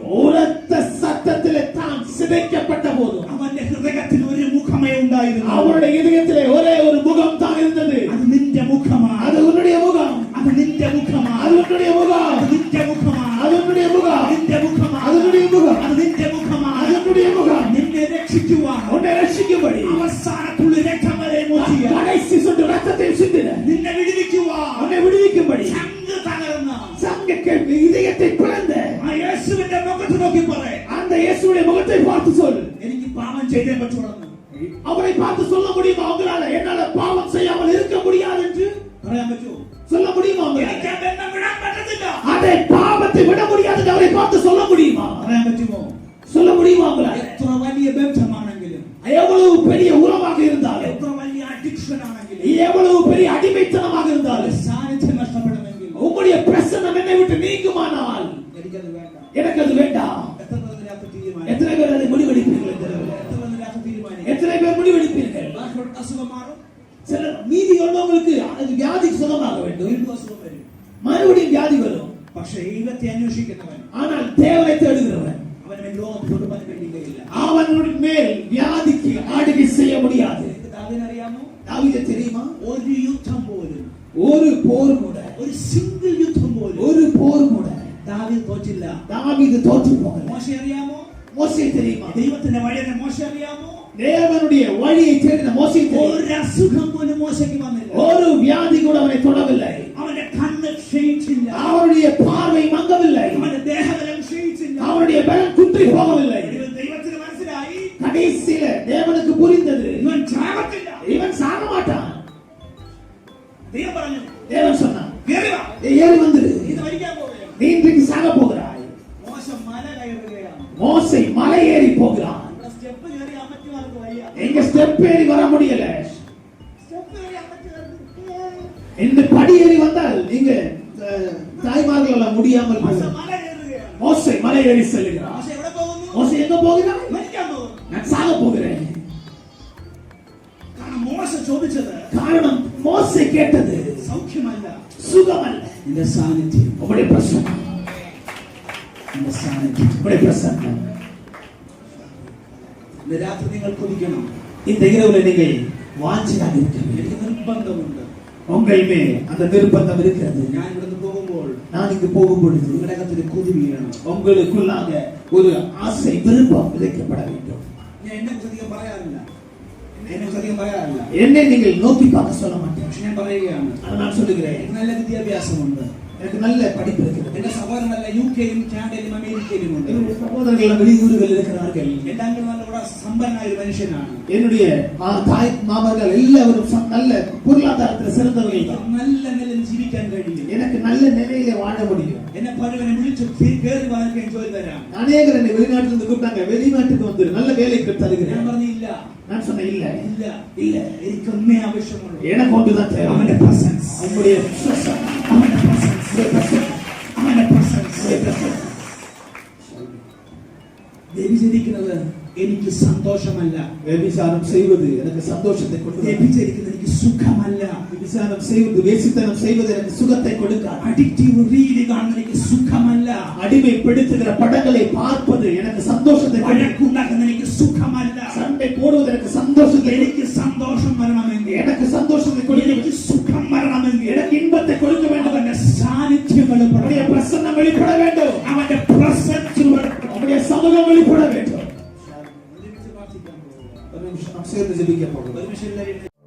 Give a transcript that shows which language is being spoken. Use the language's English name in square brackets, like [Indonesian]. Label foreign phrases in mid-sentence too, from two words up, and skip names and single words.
[Tamil] உரத்த சத்தத்திலே தான் சிதைக்கப்பட்ட போதும் [Malayalam] അവന്റെ ഹൃദയത്തിൽ ഒരു മുഖമേ ഉണ്ടായിരുന്നു. [Tamil] அவருடைய இதயத்திலே ஒரே ஒரு முகம் தான் இருந்தது. [Malayalam] അത് നിന്റെ മുഖമാണ്. [Tamil] அது உன்னுடைய முகம், [Malayalam] അത് നിന്റെ മുഖമാണ്. [Tamil] அது உன்னுடைய முகம், [Malayalam] അത് നിന്റെ മുഖമാണ്. [Tamil] அது உன்னுடைய முகம், [Malayalam] നിന്റെ മുഖമാണ്. [Tamil] அது உன்னுடைய முகம், [Malayalam] അത് നിന്റെ മുഖമാണ്. [Tamil] அது உன்னுடைய முகம். [Malayalam] നിന്നെ രക്ഷിക്കുവാൻ [Tamil] உன்னை ரட்சிக்கும்படி [Malayalam] അവസാനത്തുള്ളി രക്തം വരെ മൂറ്റിയ, [Tamil] கடைசி சொட்டு ரத்தத்தை சிந்தின, [Malayalam] നിന്നെ വിടുവിക്കുവാൻ [Tamil] உன்னை விடுவிக்கும்படி [Malayalam] ചങ്ക് തകർന്ന [Tamil] சங்கಕ್ಕೆ இதயத்தை பிளந்த [Malayalam] ആ യേശുവിന്റെ മുഖത്ത് നോക്കി പറ, [Tamil] அந்த இயேசுவுடைய முகத்தை பார்த்து சொல், [Malayalam] എനിക്ക് പാപം ചെയ്തേ പറ്റുള്ളൂ. [Tamil] அவரை பார்த்து சொல்ல முடியுமா? உங்களால என்னால பாவம் செய்யாமல் இருக்க முடியாது என்று [Malayalam] പറയാൻ പറ്റുമോ? [Tamil] சொல்ல முடியுமா? [Malayalam] എനിക്ക് ആ ബന്ധം വിടാൻ പറ്റത്തില്ല. [Tamil] அதை பாவத்தை விட முடியாது அவரை பார்த்து சொல்ல முடியுமா? [Malayalam] പറയാൻ പറ്റുമോ? [Tamil] சொல்ல முடியுமா உங்களால? [Malayalam] എത്ര വലിയ ബന്ധമാണെങ്കിലും, [Tamil] எவ்வளவு பெரிய உறவாக இருந்தாலும், [Malayalam] എത്ര വലിയ അഡിക്ഷൻ ആണെങ്കിലും, [Tamil] எவ்வளவு பெரிய அடிமைத்தனமாக இருந்தாலும், [Malayalam] സാന്നിധ്യം നഷ്ടപ്പെടുമെങ്കിൽ, [Tamil] உங்களுடைய பிரசன்னம் என்னை விட்டு நீங்குமானால் [Malayalam] എനിക്കത് വേണ്ട. [Tamil] எனக்கு அது வேண்டாம். [Malayalam] എത്ര പേർക്ക് തീരുമാനം? [Tamil] எத்தனை பேர் அதை முடிவெடுப்பீர்கள்? [Malayalam] എത്ര പേർക്ക് തീരുമാനം? [Tamil] எத்தனை பேர் முடிவெடுப்பீர்கள்? [Malayalam] അസുഖം മാറും, [Tamil] சில மீதி உள்ளவங்களுக்கு அது வியாதி சுகமாக வேண்டும், [Malayalam] വീണ്ടും അസുഖം വരും. [Tamil] மறுபடியும் வியாதி வரும். [Malayalam] പക്ഷേ ദൈവത്തെ അന്വേഷിക്കുന്നവൻ, [Tamil] ஆனால் தேவனை தேடுகிறவன் [Malayalam] അവനെ രോഗം തൊടുവാൻ കഴിയുകയില്ല. [Tamil] அவனுடைய மேல் வியாதிக்கு ஆளுகை செய்ய முடியாது. [Malayalam] ദാവീദിനറിയാമോ? [Tamil] தாவீதை தெரியுமா? [Malayalam] ഒരു യുദ്ധം പോലും, [Tamil] ஒரு போர் கூட, [Malayalam] ഒരു സിംഗിൾ യുദ്ധം പോലും [Tamil] ஒரு போர் கூட [Malayalam] ദാവീദ് തോറ്റില്ല. [Tamil] தாவீது தோற்று போகல. [Malayalam] മോശെ അറിയാമോ? [Tamil] மோசே தெரியுமா? [Malayalam] ദൈവത്തിന്റെ വഴിയെ മോശെ അറിയാമോ? [Tamil] தேவனுடைய வழியை தேடின மோசே தெரியும். [Malayalam] ഒരു അസുഖം പോലും മോശയ്ക്ക് വന്നില്ല. [Tamil] ஒரு வியாதி கூட அவனை தொடவில்லை. [Malayalam] അവന്റെ കണ്ണ് ക്ഷയിച്ചില്ല, [Tamil] அவருடைய பார்வை மங்கவில்லை. [Malayalam] അവന്റെ ദേഹബലം ക്ഷയിച്ചില്ല. [Tamil] அவருடைய பலம் குன்றி போகவில்லை. [Malayalam] ദൈവത്തിന് മനസ്സിലായി, [Tamil] கடைசியில தேவனுக்கு புரிந்தது, [Malayalam] ഇവൻ ചാകത്തില്ല. [Tamil] இவன் சாக மாட்டான். [Malayalam] ദൈവം പറഞ്ഞു, [Tamil] தேவன் சொன்னான், [Malayalam] കേറി വാ, [Tamil] ஏறி வந்துரு, [Malayalam] ഇത് മരിക്കാൻ പോവുകയാണ്. [Tamil] நீ இன்றைக்கு சாக போகிறாய். [Malayalam] മോശ മല കയറുകയാണ്. [Tamil] மோசே மலை ஏறி போகிறான். [Malayalam] ഇവിടെ സ്റ്റെപ്പ് കയറി അമ്മച്ചിമാർക്ക് വയ്യ. [Tamil] எங்க ஸ்டெப் ஏறி வர முடியல. [Malayalam] സ്റ്റെപ്പ് കയറി അമ്മച്ചിമാർക്ക് [Tamil] இந்த படி ஏறி வந்தால் நீங்க தாய்மார்களால் முடியாமல் [Malayalam] മോശ [Tamil] போகும். [Malayalam] മല കയറുകയാണ്. [Tamil] மோசே மலை ஏறி செல்கிறான். [Malayalam] മോശ എവിടെ പോകുന്നു? [Tamil] மோசே எங்க போகிறான்? [Malayalam] മരിക്കാൻ പോകുന്നു. [Tamil] நான் சாக போகிறேன். [Malayalam] കാരണം മോശ ചോദിച്ചത് [Tamil] காரணம் மோசே கேட்டது [Malayalam] സൗഖ്യമല്ല, [Tamil] சுகமல்ல, [Malayalam] നിന്റെ സാന്നിധ്യം, [Tamil] உங்களுடைய பிரசன்னம், [Malayalam] നിന്റെ സാന്നിധ്യം. [Tamil] உங்களுடைய பிரசன்னம். [Malayalam] ഇന്ന് രാത്രി നിങ്ങൾ കൊതിക്കണം. [Tamil] இந்த இரவுல நீங்கள் வாஞ்சியாக இருக்க வேண்டும். [Malayalam] എനിക്ക് നിർബന്ധമുണ്ട്. [Tamil] உங்கள் மேல் அந்த நிர்பந்தம் இருக்கிறது. [Malayalam] ഞാൻ ഇവിടുന്ന് പോകുമ്പോൾ [Tamil] நான் இங்கு போகும் பொழுது [Malayalam] നിങ്ങളുടെ അകത്തൊരു കൊതി വീഴണം. [Tamil] உங்களுக்குள்ளாக ஒரு ஆசை விருப்பம் விதைக்கப்பட வேண்டும். [Malayalam] ഞാൻ എന്നെ കുറിച്ച് അധികം പറയാറില്ല, എന്നെ കുറിച്ച് അധികം പറയാറില്ല. [Tamil] என்னை நீங்கள் நோக்கி பார்க்க சொல்ல மாட்டேன். [Malayalam] പക്ഷെ ഞാൻ പറയുകയാണ്, [Tamil] அதை நான் சொல்லுகிறேன். [Malayalam] എനിക്ക് നല്ല വിദ്യാഭ്യാസമുണ്ട്. [Tamil] எனக்கு நல்ல படிப்பு இருக்கிறது. [Malayalam] എന്റെ സഹോദരനല്ല യുകെയിലും കാനഡയിലും അമേരിക്കയിലും ഉണ്ട്. [Tamil] என்னுடைய சகோதரர்கள் வெளியூர்களில் இருக்கிறார்கள். [Malayalam] എന്റെ അങ്കിൾ നല്ല കൂടെ സമ്പന്നനായ ഒരു മനുഷ്യനാണ്. [Tamil] என்னுடைய தாய் மாமர்கள் எல்லாரும் நல்ல பொருளாதாரத்தில் சிறந்தவர்கள் தான். [Malayalam] നല്ല നിലയിൽ ജീവിക്കാൻ കഴിയും. [Tamil] எனக்கு நல்ல நிலையில வாழ முடியும். [Malayalam] എന്നെ പലവനെ വിളിച്ചു കയറി വാങ്ങിക്കാൻ ജോലി തരാം. [Tamil] அநேகர் என்னை வெளிநாட்டில் இருந்து கூப்பிட்டாங்க, வெளிநாட்டுக்கு வந்து நல்ல வேலைக்கு [Malayalam] ഞാൻ [Tamil] தருகிறேன். [Malayalam] പറഞ്ഞില്ല, [Tamil] நான் சொன்னேன் இல்ல [Malayalam] ഇല്ല ഇല്ല, എനിക്കൊന്നേ ആവശ്യമുള്ളൂ, [Tamil] எனக்கு ஒன்றுதான் தேவை, [Malayalam] അവന്റെ പ്രസൻസ്, [Tamil] உங்களுடைய பிரசன்னம், [Malayalam] അവന്റെ പ്രസൻസ്, അവന്റെ പ്രസൻസ്. വ്യഭിചരിക്കുന്നത് എനിക്ക് സന്തോഷമല്ല, [Tamil] വ്യഭിചാരം செய்வது எனக்கு சந்தோஷத்தை கொடுக்காது. [Malayalam] വ്യഭിചരിക്കുന്നത് എനിക്ക് സുഖമല്ല, [Tamil] വ്യഭിചാരം செய்வது வேசித்தனம் செய்வது எனக்கு சுகத்தை கொடுக்காது. [English] addictive reel [Malayalam] കാണുന്നത് എനിക്ക് സുഖമല്ല, [Tamil] அடிமைப்படுத்துகிற படங்களை பார்ப்பது எனக்கு சந்தோஷத்தை கொடுக்காது. [Malayalam] വഴക്കുണ്ടാക്കുന്നത് എനിക്ക് സുഖമല്ല. [Tamil] சண்டை போடுவது எனக்கு சந்தோஷத்தை, [Malayalam] എനിക്ക് സന്തോഷം വരണമെങ്കിൽ, [Tamil] எனக்கு சந்தோஷத்தை கொடுக்க, [Malayalam] എനിക്ക് സുഖം വരണമെങ്കിൽ [Tamil] எனக்கு இன்பத்தை கொடுக்க வேண்டும். [Malayalam] അവന്റെ സാന്നിധ്യം വെളിപ്പെടണം, [Tamil] அவருடைய பிரசன்னம் வெளிப்பட வேண்டும், [Malayalam] അവന്റെ പ്രസൻസ് വെളിപ്പെടണം. [Tamil] அவருடைய சமூகம் வெளிப்பட வேண்டும். [Malayalam] ഒരുമിച്ച് പ്രാർത്ഥിക്കാൻ പോകുക. [Tamil] ஒரு நிமிஷம் நாம் சேர்ந்து ஜெபிக்க போகிறோம். [Malayalam] ഒരുമിച്ച് എല്ലാവരും